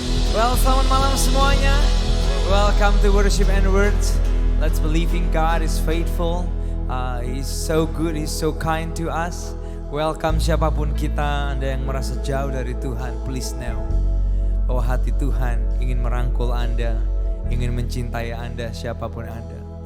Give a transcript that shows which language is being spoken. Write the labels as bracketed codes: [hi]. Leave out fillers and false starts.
[id] Well, selamat malam semuanya. [en] Welcome to Worship and Words. Let's believe in God is faithful. He's so good, He's so kind to us. Welcome [id] siapapun kita, Anda yang merasa jauh dari Tuhan, [en] please know [id] bahwa hati Tuhan ingin merangkul Anda, ingin mencintai Anda siapapun Anda.